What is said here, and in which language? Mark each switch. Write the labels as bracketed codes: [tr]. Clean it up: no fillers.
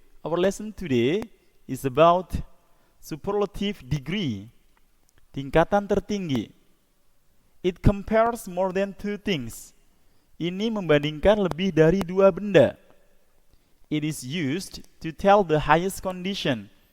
[en] Our lesson today is about superlative degree. [id] Tingkatan tertinggi. [en] It compares more than two things. [id] Ini membandingkan lebih dari dua benda. [en] It is used to tell the highest condition.